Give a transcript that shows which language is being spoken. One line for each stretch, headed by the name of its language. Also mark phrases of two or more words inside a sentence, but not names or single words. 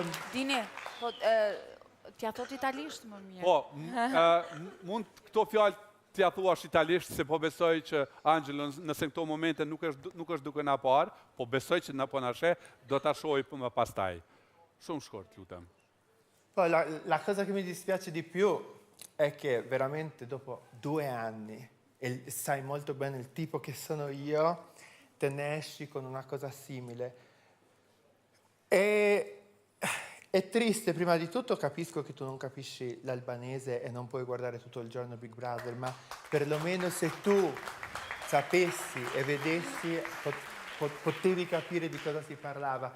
Albanian: Dini, po t'ja thot italisht më mirë. Po, mund këto fjalë t'ja thuash italisht, se po besoj që Angelo, nëse në këto momente nuk është duke na parë, po besoj që na po na sheh, do ta shohim më pastaj. Shumë shkurt, lutem. Po,
Italian: la cosa che mi dispiace di più è che veramente dopo 2 anni, e sai molto bene il tipo che sono io, te ne esci con una cosa simile. È triste, prima di tutto capisco che tu non capisci l'albanese e non puoi guardare tutto il giorno Big Brother, ma perlomeno se tu sapessi e vedessi potevi capire di cosa si parlava.